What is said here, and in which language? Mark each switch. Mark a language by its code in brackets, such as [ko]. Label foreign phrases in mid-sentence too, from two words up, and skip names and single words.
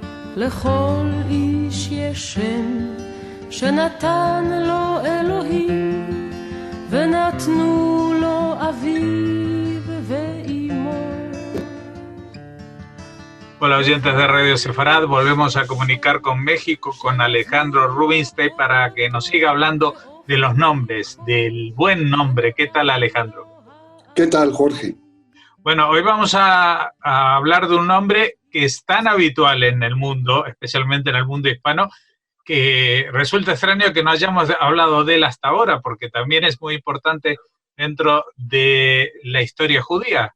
[he] לכל איש יש שם שנתן לו אלוהים, ונתנו לו אביו ואימו. [es] Hola oyentes de Radio Sefarad, volvemos a comunicar con México, con Alejandro Rubinstein para que nos siga hablando de los nombres, del buen nombre. ¿Qué tal, Alejandro? ¿Qué tal, Jorge? Bueno, hoy vamos a hablar de un nombre que es tan habitual en el mundo, especialmente en el mundo hispano, que resulta extraño que no hayamos hablado de él hasta ahora, porque también es muy importante dentro de la historia judía.